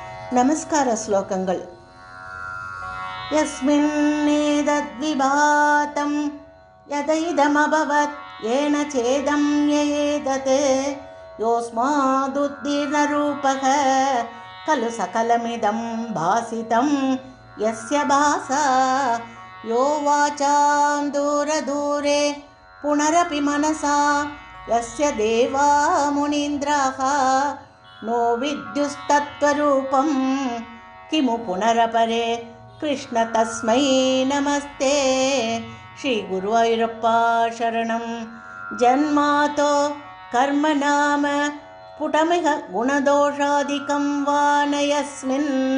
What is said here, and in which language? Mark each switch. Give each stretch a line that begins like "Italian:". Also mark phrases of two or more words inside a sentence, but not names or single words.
Malayalam: നമസ്കാര ശ്ലോകങ്ങൾ.
Sanskrit: യസ്മിന്നേതദ്വിഭാതം യദൈദമഭവത് യേന ചേദം യയേതത് യോസ്മാദുദ്ദീർണരൂപഃ ഖലു സകലമിദം ഭാസിതം യസ്യ ഭാസാ യോ വാചാം ദൂരദൂരെ പുനരപി മനസാ യസ്യ ദേവാ മുനീന്ദ്രാഃ नो विद्युस्तत्त्वरूपं किमु पुनरपरे कृष्ण तस्मै नमस्ते. श्री गुरुवायूरप्पा शरणं. जन्मातो कर्म नाम स्फुटमिह गुणदोषादिकं वा न यस्मिन्